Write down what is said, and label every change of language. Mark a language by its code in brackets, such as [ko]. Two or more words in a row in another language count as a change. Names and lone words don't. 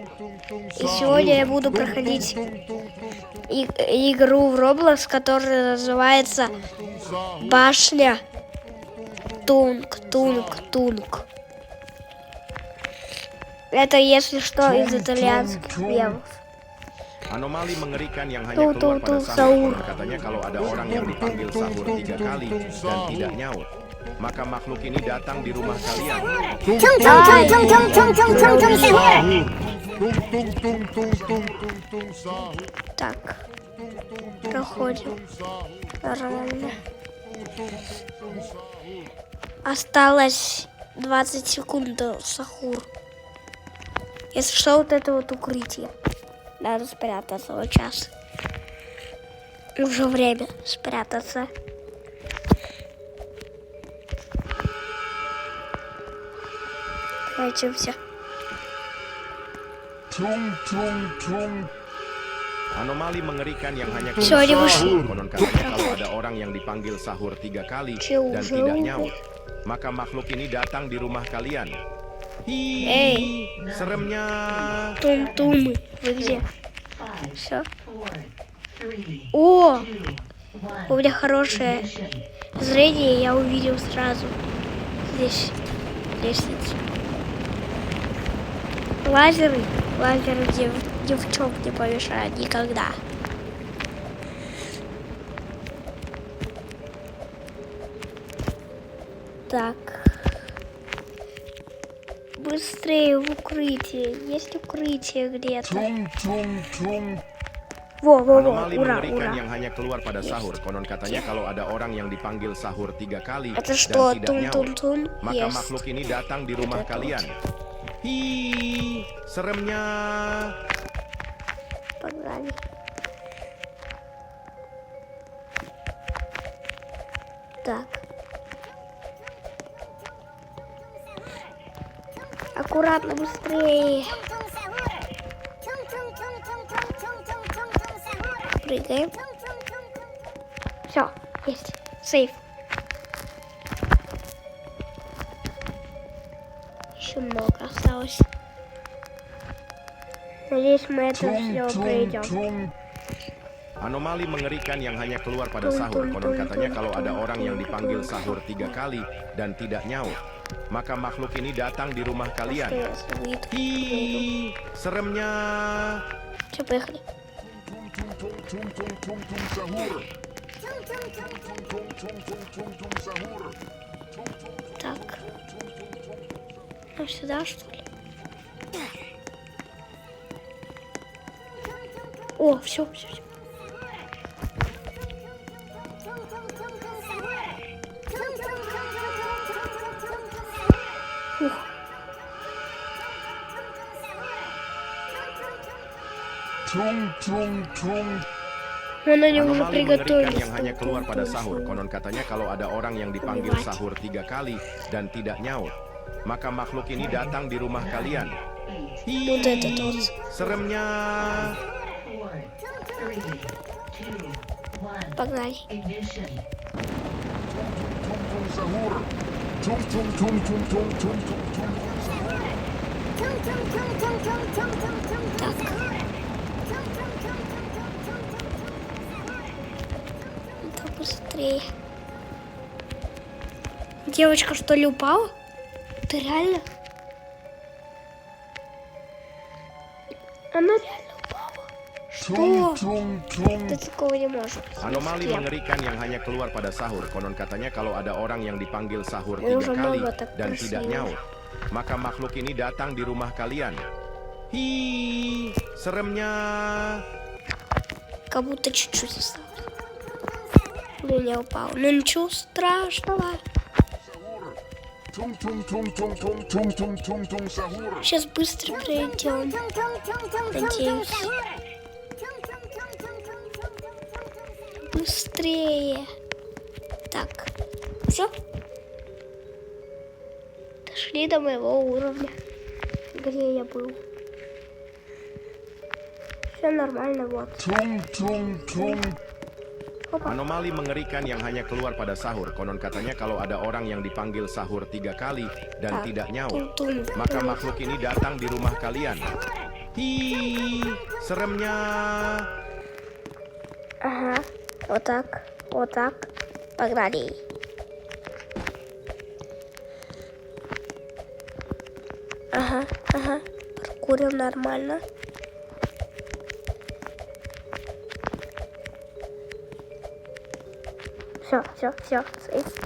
[ru] И сегодня я буду проходить игру в Roblox, которая называется Башня Тунг-Тунг-Тунг. Это, если что, из итальянских мемов. [id] Anomali mengerikan yang hanya keluar pada sahur. Katanya kalau ada orang yang dipanggil sahur 3 kali dan tidak nyaut, maka makhluk ini datang di rumah kalian. [ru] Так, проходим. Нормально. Осталось 20 секунд до сахур. Если что, вот это вот укрытие. Надо спрятаться вот сейчас. Уже время спрятаться. Прячемся. [id] Anomali mengerikan yang hanya keluar pada sahur. Konon katanya kalau ada orang yang dipanggil sahur 3 kali dan tidak nyaut, maka makhluk ini datang di rumah kalian. [ru] Эй, [id] Seremnya. [ru] Тум-тумы, вы где? Все. О, у меня хорошее зрение, я увидел сразу здесь лестницу. Лазеры девчонок не помешают никогда. Так. Быстрее в укрытие. Есть укрытие где-то. Во, [id] Anomali [ru] ура, [id] mengerikan [ru] ура. [id] yang hanya keluar pada sahur. Konon katanya kalau ada orang yang dipanggil sahur 3 kali [ru] Это [id] dan [ru] что, [id] tidak nyaut, [ru] тун-тун-тун? [id] maka [ru] Есть. [id] makhluk ini datang di rumah [ru] Это [id] kalian. Seremnya. [ru] Погнали. Так. Аккуратно, быстрее. Прыгаем. Все, есть. Сейф. Еще много осталось. Надеюсь, мы это все пройдем. [id] Anomali mengerikan yang hanya keluar pada sahur. Konon katanya kalau ada orang yang dipanggil sahur 3 kali dan tidak nyaut, maka makhluk ini datang di rumah kalian. Seremnya. [ru] Все, поехали. Так. Ну, сюда, что ли? О, все. Ух. Вон они уже [id] Anomali mengerikan [ru] приготовились. [id] yang hanya keluar pada sahur. Konon katanya kalau ada orang yang dipanggil sahur 3 kali dan tidak nyaut, maka makhluk ini datang di rumah kalian. [ru] Вот этот вот. [id] Seremnya. [ru] Погнали. Так. Это быстрее. Девочка, что ли, упала? Ты реально? Она реально упала. Что? Да такого не может быть. [id] Anomali [ru] Нет. [id] mengerikan yang hanya keluar pada sahur. Konon katanya kalau ada orang yang dipanggil sahur 3 [ru] Уже [id] kali [ru] много так [id] dan tidak [ru] красиво. [id] nyaut, maka makhluk ini datang di rumah kalian. Seremnya. [ru] Как будто чуть-чуть осталось. Ну, не упал. Ну, ничего страшного. Сейчас быстро пройдем. Надеюсь. Быстрее. Так. Все. Дошли до моего уровня, где я был. Все нормально, вот. Опа. [id] Anomali mengerikan yang hanya keluar pada sahur. Konon katanya kalau ada orang yang dipanggil sahur 3 kali dan [ru] Так, [id] tidak nyaut, [ru] тун-тун. [id] maka makhluk ini datang di rumah kalian. Hi, seremnya. [ru] Ага, вот так, вот так. Погнали. Ага, ага. Паркурим нормально. Все, все, все, сейф.